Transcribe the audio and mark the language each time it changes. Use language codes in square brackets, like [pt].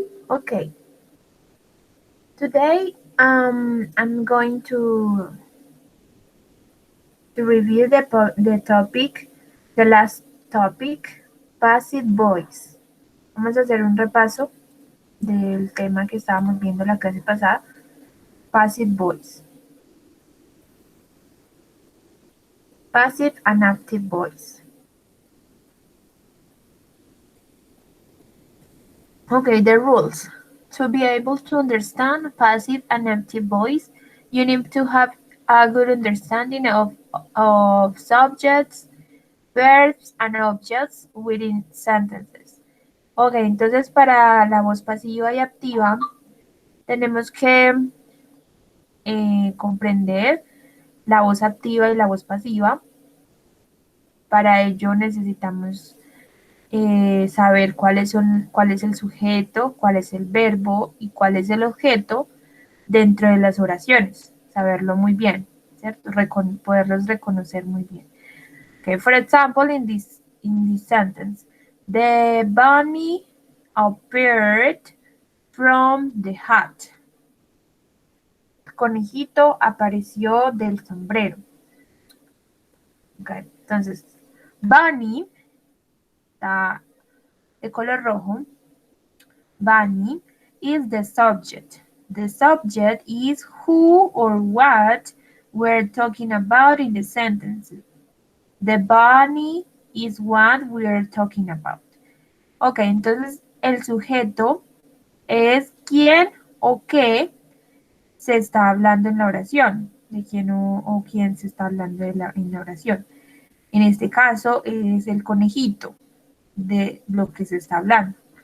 [en] Okay, today I'm going to review the topic, the last topic, passive voice. [es] Vamos a hacer un repaso del tema que estábamos viendo la clase pasada, passive voice. [en] Passive and active voice. Okay, the rules. To be able to understand passive and active voice, you need to have a good understanding of subjects, verbs, and objects within sentences. [es] Ok, entonces para la voz pasiva y activa tenemos que comprender la voz activa y la voz pasiva. Para ello necesitamos saber cuál es el sujeto, cuál es el verbo y cuál es el objeto dentro de las oraciones. Saberlo muy bien, ¿cierto? Poderlos reconocer muy bien. [en] Okay, for example, in this sentence, the bunny appeared from the hat. [es] El conejito apareció del sombrero. Okay, entonces, bunny está de color rojo. [en] Bunny is the subject. The subject is who or what we're talking about in the sentence. The bunny is what we're talking about. [es] Ok, entonces el sujeto es quién o qué se está hablando en la oración, de quién o quién se está hablando en la oración. En este caso es el conejito de lo que se está hablando.